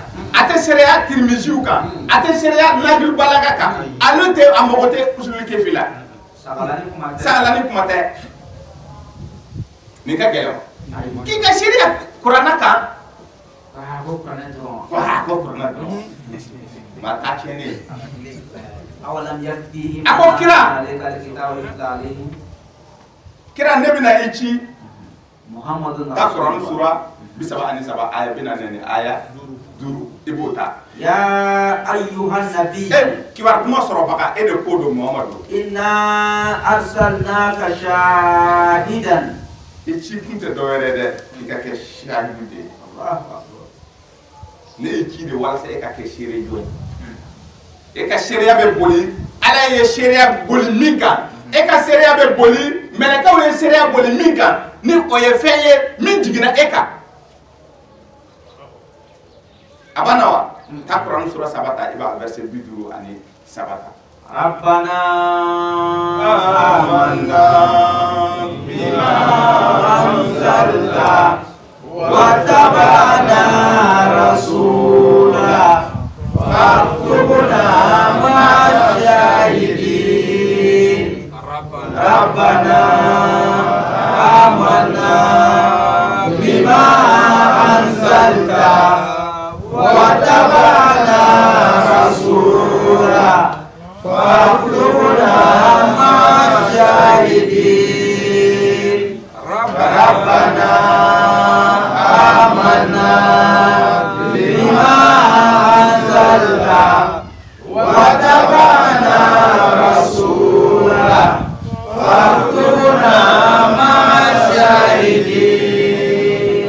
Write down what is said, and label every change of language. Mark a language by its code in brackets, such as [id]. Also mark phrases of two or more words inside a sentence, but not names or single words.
[bm] a tɛ seereya tirimiziw kan a tɛ seereya nagil balaga kan ale tɛ a mago tɛ usulul kefi la sagalani kuma tɛ nin ka gɛlɛn k'i ka seereya kuranna kan ko kuranna dɔrɔn ma taa tiɲɛni a ko kira ne bɛna i ci ka sɔrɔ sura 37 aya 43 aya 5 i b'o ta [ar] يا أيها النبي [bm] kibar kuma sɔrɔ baga e de ko do Muhammadu [ar] إنا أرسلناك شاهدا [bm] i ci kun tɛ dɔwɛrɛ dɛ i ka kɛ shahidu de ne i ci de walasa e ka kɛ seere jɔn e ka seereya bɛ boli ala ye seereya boli min kan e ka seereya bɛ boli mɛlɛkɛw ye seereya boli min kan ni o ye fɛn ye min jiginna e kan a banna wa ta kuranɛ sura 3 ta i b'a verset 57 ta [ar] rabbana آمنا بما أنزلت واتبعنا رسولا فاكتبنا مع الشاهدين ربنا آمنا أنزلت واتبعنا رسولا فاكتبنا مع الشاهدين ربنا آمنا بما أنزلت واتبعنا رسولا فاكتبنا مع الشاهدين